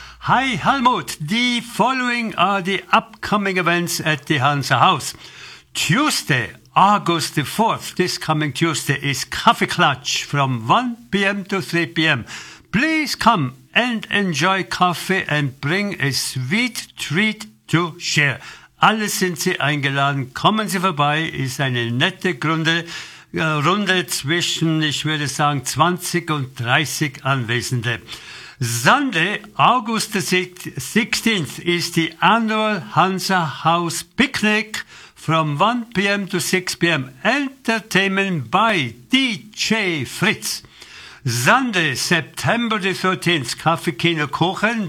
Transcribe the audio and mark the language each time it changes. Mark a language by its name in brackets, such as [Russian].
[English] Hi Helmut, the following are the upcoming events at the Hansa House. Tuesday, August the 4th, this coming Tuesday, is Coffee Clutch from 1 p.m. to 3 p.m. Please come and enjoy coffee and bring a sweet treat to share. [German] Alle sind Sie eingeladen. Kommen Sie vorbei. Ist eine nette Runde zwischen, ich würde sagen, 20 und 30 Anwesende. [English] Sunday, August the 16th, is the annual Hansa House Picnic from 1 p.m. to 6 p.m. Entertainment by DJ Fritz. Sunday, September the 13th, Kaffee, Kino, Kuchen.